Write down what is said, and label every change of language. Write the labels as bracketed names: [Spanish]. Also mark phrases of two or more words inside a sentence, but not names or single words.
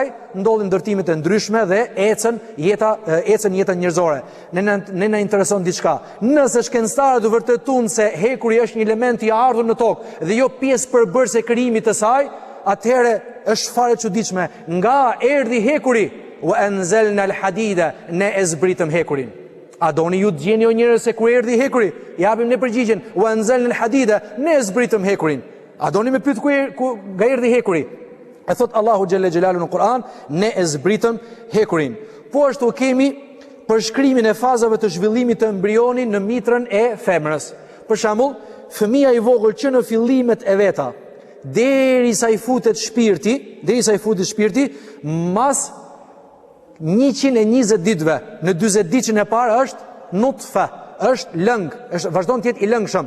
[Albanian] Ndodhin ndërtime të ndryshme dhe ecën jeta njerëzore. Ne na intereson diçka. Nëse shkencëtarët u vërtetuan se hekuri është një element i ardhur në tokë dhe jo pjesë përbërëse e krijimit të saj, atëherë është fare çuditshme. Nga erdhi hekuri, [Arabic] وأنزلنا الحديد, [Albanian] ne e zbritëm hekurin. A doni ju të gjeni o njerëz se kur erdhi hekuri? Japim ne përgjigjen, [Arabic] وأنزلنا الحديد, [Albanian] ne e zbritëm hekurin. A doni me pyet ku nga erdhi hekuri? E thot Allahu [Arabic] جل جلاله [Albanian] në Kur'an, ne e zbritëm hekurin. Po ashtu kemi përshkrimin e fazave të zhvillimit të embrionit në mitrën e femrës. Për shembull, fëmia i vogël që në fillimet e veta, derisa i futet shpirti, mas 120 ditëve, në 40 ditën e parë është nutfa, është lëng, vazhdon të jetë i lëngshëm.